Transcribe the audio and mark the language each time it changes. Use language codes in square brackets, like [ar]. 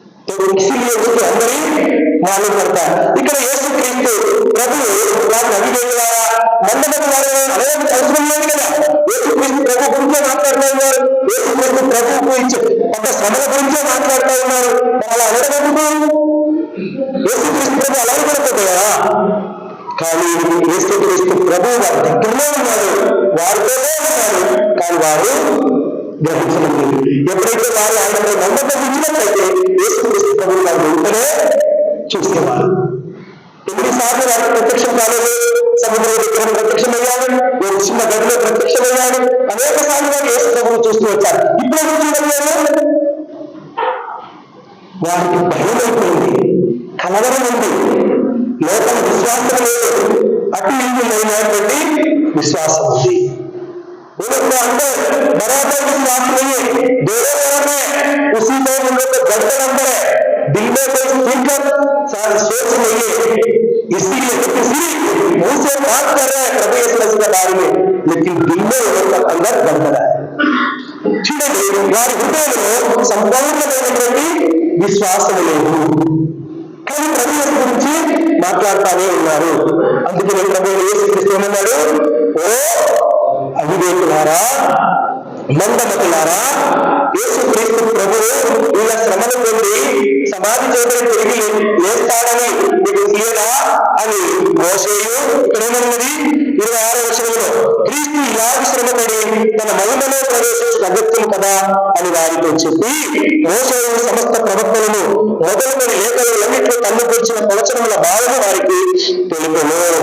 [hi] तो इसीलिए उसके अंदर ही मालूम करता है। [te] ఇక్కడ యేసుక్రీస్తు ప్రభువు వారిని అడిగేవారా మందమతి వారు అనేది అవసరం లేదు కదా. యేసుక్రీస్తు ప్రభు గురించే మాట్లాడుతూ ఉన్నారు, యేసుక్రీస్తు ప్రభువు గురించి ఒక శ్రమల గురించే మాట్లాడుతూ ఉన్నారు. అలా అడగబడుతూ యేసుక్రీస్తు ప్రభు అలా అడగబడుతుంది కదా. కానీ యేసుక్రీస్తు ప్రభు వారి దగ్గరలో ఉన్నారు, వారితోనే ఉన్నారు, కానీ వారు గ్రహించలేదు. ఎప్పుడైతే వారు ఆయనపై నమ్మకం ఉంచినట్లయితే యేసుక్రీస్తు ప్రభువు వారు వెంటనే చూసేవారు. ఎన్నిసార్లు వారికి ప్రత్యక్షం కాలేదు? సముద్రం దగ్గర ప్రత్యక్షమయ్యాడు, ఒక చిన్న గదిలో ప్రత్యక్షమయ్యాడు, అనేక సార్లు వారు యేసు ప్రభువు చూస్తూ వచ్చారు. ఇప్పుడు చూడలేదు, వారికి భయం అయిపోయింది, కలవరం ఉంది, లోపల విశ్వాసం లేదు, అటు ఇల్లు లేనటువంటి విశ్వాసం ఉంది. [hi] उनको अंदर बराबर विश्वास नहीं है, दोनों तरफ है, उसी में उन लोग का गड़बड़ अंदर है, दिल में कोई फिक्र सोच नहीं है। इसीलिए किसी मुंह से बात कर रहे हैं प्रभु यीशु मसीह के बारे में, लेकिन दिल में उन लोग का अंदर गड़बड़ है। ठीक है, [te] वाరి హృదయంలో సంపూర్ణమైనటువంటి విశ్వాసం లేదు, కానీ ప్రభు యేసు గురించి మాట్లాడుతూనే ఉన్నారు. అందుకే ప్రభు యేసుక్రీస్తు ఏమన్నాడు? ఓ అవివేకులారా, మందమతులారా, యేసుక్రీస్తు ప్రభువు ఇలా శ్రమల నుండి సమాధి చేయబడి తిరిగి లేస్తాడని మీకు తెలియదా అని మోషేయు ఇక్కడ ఏమన్నది 26వ వచనంలో క్రీస్తు ఇలాగ శ్రమపడి తన మహిమలో ప్రవేశించిన అగత్యం కదా అని వారితో చెప్పి మోషేయు సమస్త ప్రవక్తలను మొదలుకొని లేఖలన్నింటిలో కన్నుకొచ్చిన ప్రవచనముల భావము వారికి తెలుపును.